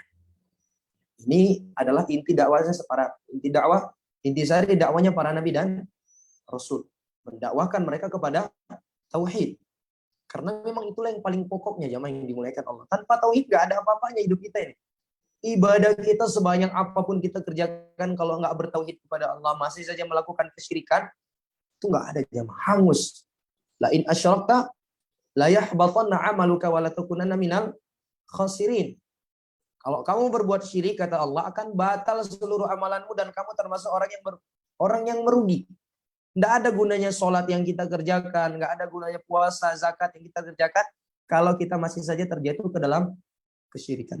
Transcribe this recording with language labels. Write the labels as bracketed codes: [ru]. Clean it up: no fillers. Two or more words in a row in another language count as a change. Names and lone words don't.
[id] Ini adalah inti dakwahnya inti sari dakwanya para nabi dan rasul, mendakwakan mereka kepada tauhid. Karena memang itulah yang paling pokoknya jamaah yang dimuliakan Allah. Tanpa tauhid gak ada apa-apanya hidup kita ini. Ibadah kita sebanyak apapun kita kerjakan, kalau nggak bertauhid kepada Allah, masih saja melakukan kesyirikan, itu nggak ada jamaah, hangus. [ar] لئن أشركت ليحبطن عملك ولا تكونن من الخاسرين. [id] Kalau kamu berbuat syirik, kata Allah, akan batal seluruh amalanmu dan kamu termasuk orang yang merugi. Tidak ada gunanya sholat yang kita kerjakan, nggak ada gunanya puasa, zakat yang kita kerjakan kalau kita masih saja terjatuh ke dalam kesyirikan.